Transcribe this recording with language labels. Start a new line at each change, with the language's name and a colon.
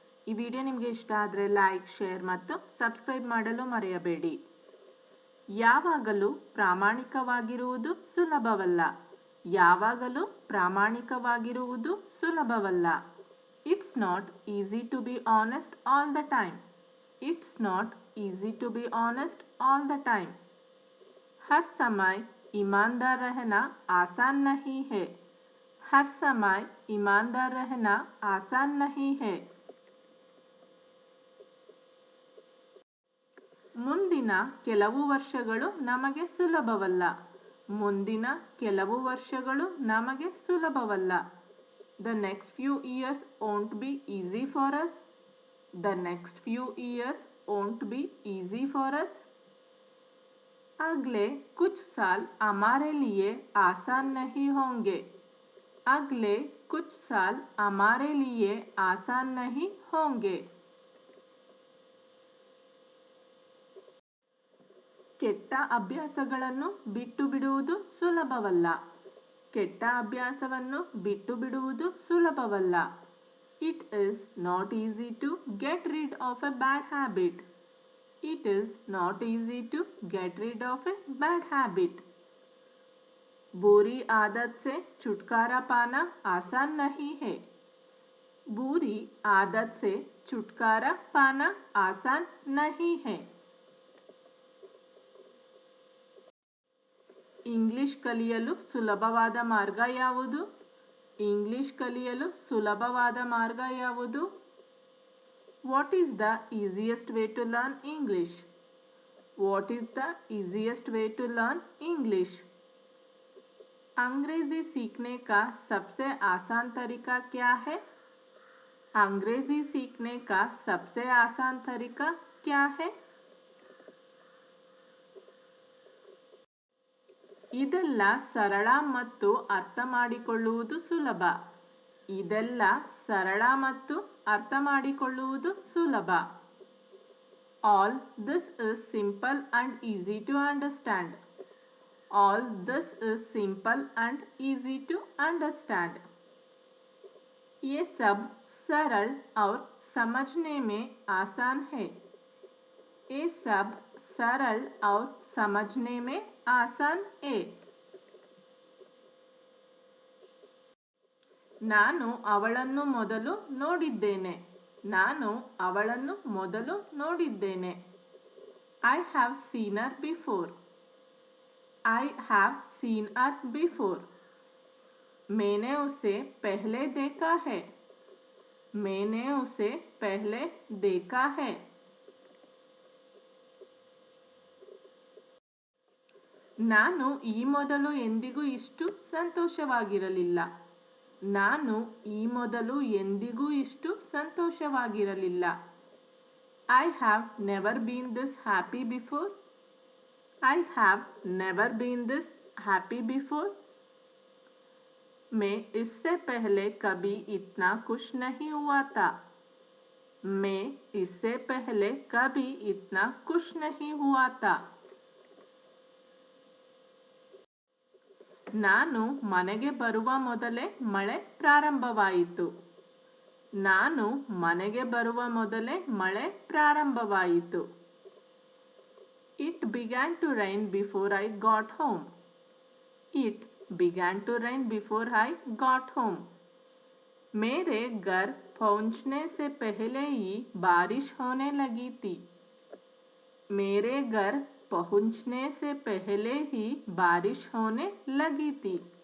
Kannada: ಈ ವಿಡಿಯೋ ನಿಮಗೆ ಇಷ್ಟ ಆದರೆ ಲೈಕ್, ಶೇರ್ ಮತ್ತು ಸಬ್ಸ್ಕ್ರೈಬ್ ಮಾಡಲು ಮರೆಯಬೇಡಿ. ಯಾವಾಗಲೂ ಪ್ರಾಮಾಣಿಕವಾಗಿರುವುದು ಸುಲಭವಲ್ಲ. ಯಾವಾಗಲೂ ಪ್ರಾಮಾಣಿಕವಾಗಿರುವುದು ಸುಲಭವಲ್ಲ.
English: It's not easy to be honest all the time. It's not easy to be honest all the time.
Hindi: हर समय ईमानदार रहना आसान नहीं है. हर समय ईमानदार रहना आसान नहीं है.
Kannada: ಮುಂದಿನ ಕೆಲವು ವರ್ಷಗಳು ನಮಗೆ ಸುಲಭವಲ್ಲ. ಮುಂದಿನ ಕೆಲವು ವರ್ಷಗಳು ನಮಗೆ ಸುಲಭವಲ್ಲ.
English: The next few years won't be easy for us. The next few years won't be easy for us.
Hindi: अगले कुछ साल हमारे लिए आसान नहीं होंगे. अगले कुछ साल हमारे लिए आसान नहीं होंगे.
Kannada: ಕೆಟ್ಟ ಅಭ್ಯಾಸಗಳನ್ನು ಬಿಟ್ಟು ಬಿಡುವುದು ಸುಲಭವಲ್ಲ. ಕೆಟ್ಟ ಅಭ್ಯಾಸವನ್ನು ಬಿಟ್ಟು ಬಿಡುವುದು ಸುಲಭವಲ್ಲ.
English: It is not easy to get rid of a bad habit. It is not easy to get rid of a bad habit.
Hindi: बुरी आदत से छुटकारा पाना आसान नहीं है. बुरी आदत से छुटकारा पाना आसान नहीं है.
Kannada: ಇಂಗ್ಲಿಷ್ ಕಲಿಯಲು ಸುಲಭವಾದ ಮಾರ್ಗ ಯಾವುದು? ಇಂಗ್ಲಿಷ್ ಕಲಿಯಲು ಸುಲಭವಾದ ಮಾರ್ಗ ಯಾವುದು?
English: What is the easiest way to learn English? What is the easiest way to learn English?
Hindi: अंग्रेजी सीखने का सबसे आसान तरीका क्या है? अंग्रेजी सीखने का सबसे आसान तरीका क्या है?
Kannada: ಇದೆಲ್ಲ ಸರಳ ಮತ್ತು ಅರ್ಥ ಮಾಡಿಕೊಳ್ಳುವುದು ಸುಲಭ. ಇದೆಲ್ಲ ಸರಳ ಮತ್ತು ಅರ್ಥ ಮಾಡಿಕೊಳ್ಳುವುದು ಸುಲಭ.
English: All this is simple and easy to understand. All this is simple and easy to understand.
Hindi: ये सब सरल और समझने में आसान है. ये सब सरल और समझने में आसान है.
Kannada: ನಾನು ಅವಳನ್ನು ಮೊದಲು ನೋಡಿದ್ದೇನೆ. ನಾನು ಅವಳನ್ನು ಮೊದಲು ನೋಡಿದ್ದೇನೆ.
English: I have seen her before. I have seen her before.
Hindi: मैंने उसे पहले देखा है. मैंने उसे पहले देखा है.
Kannada: ನಾನು ಈ ಮೊದಲು ಎಂದಿಗೂ ಇಷ್ಟು ಸಂತೋಷವಾಗಿರಲಿಲ್ಲ. ನಾನು ಈ ಮೊದಲು ಎಂದಿಗೂ ಇಷ್ಟು ಸಂತೋಷವಾಗಿರಲಿಲ್ಲ.
English: I have never been this happy before. I have never been this happy before.
Hindi: मैं इससे पहले कभी इतना खुश नहीं हुआ था. मैं इससे पहले कभी इतना खुश नहीं हुआ था.
Kannada: ನಾನು ಮನೆಗೆ ಬರುವ ಮೊದಲೇ ಮಳೆ ಪ್ರಾರಂಭವಾಯಿತು. ನಾನು ಮನೆಗೆ ಬರುವ ಮೊದಲೇ ಮಳೆ ಪ್ರಾರಂಭವಾಯಿತು.
English: It began to rain before I got home. It began to rain before I got home.
Hindi: मेरे घर पहुंचने से पहले ही बारिश होने लगी थी. मेरे घर पहुंचने से पहले ही बारिश होने लगी थी.